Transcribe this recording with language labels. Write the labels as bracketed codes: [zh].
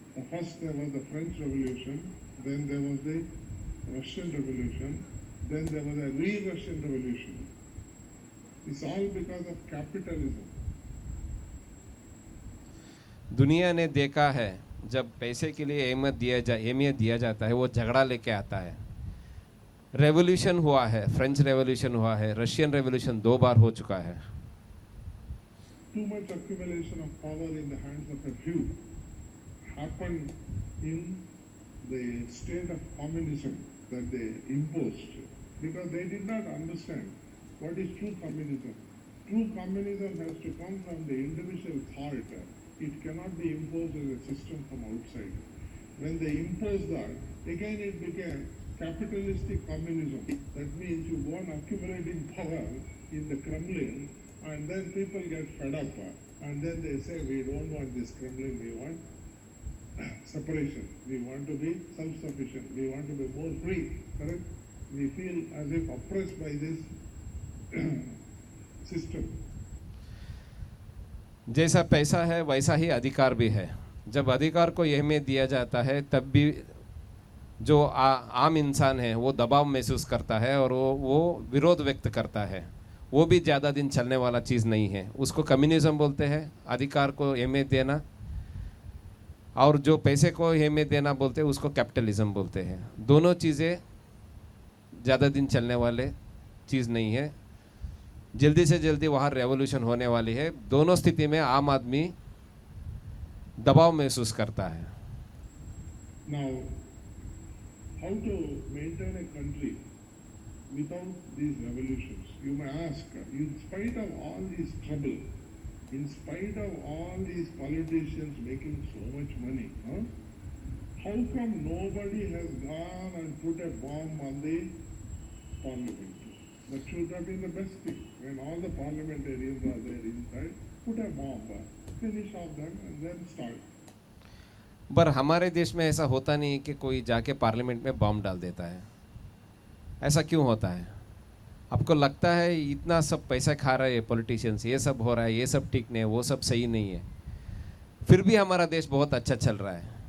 [en] First there was the French Revolution, then there was the Russian Revolution, then there was a re-Russian Revolution. It's all because of capitalism. [hi] दुनिया ने देखा है जब पैसे के लिए अहमियत दिया जाता है, वो झगड़ा लेके आता है. रेवोल्यूशन हुआ है, फ्रेंच रेवोल्यूशन हुआ है, रशियन रेवोल्यूशन 2 बार हो चुका है. [en] Too much accumulation of power in the hands of a few happened in the state of communism that they imposed because they did not understand what is true communism. True communism has to come from the individual thought. It cannot be imposed as a system from outside. When they imposed that, again it became capitalistic communism. That means you go on accumulating power in the Kremlin and then people get fed up and then they say we don't want this Kremlin, we want separation. We want to be self-sufficient. We want to be more free. Correct? We feel as if oppressed by this system. [hi] जैसा पैसा है वैसा ही अधिकार भी है। जब अधिकार को अहमियत दिया जाता है तब भी जो आम इंसान है वो दबाव महसूस करता है और वो विरोध व्यक्त करता है। वो भी ज़्यादा दिन चलने वाला चीज़ नहीं है। उसको कम्युनिज्म बोलते हैं, अधिकार को अहमियत देना, और जो पैसे को अहमियत देना बोलते हैं उसको कैपिटलिज्म बोलते हैं। दोनों चीज़ें ज़्यादा दिन चलने वाले चीज़ नहीं है। जल्दी से जल्दी वहाँ रेवोल्यूशन होने वाली है। दोनों स्थिति में आम आदमी दबाव महसूस करता है। [en] Now, how to maintain a country without these revolutions? You may ask, in spite of all this trouble, in spite of all these politicians making so much money, how come nobody has gone and put a bomb on the parliament? That should have been the best thing. When all the parliamentarians are there inside, put a bomb, finish off them and then start. [hi] पर हमारे देश में ऐसा होता नहीं कि कोई जाके पार्लियामेंट में बॉम्ब डाल देता है। ऐसा क्यों होता है? आपको लगता है इतना सब पैसा खा रहे हैं पॉलिटिशियंस, ये सब हो रहा है, ये सब ठीक नहीं है, वो सब सही नहीं है, फिर भी हमारा देश बहुत अच्छा चल रहा है।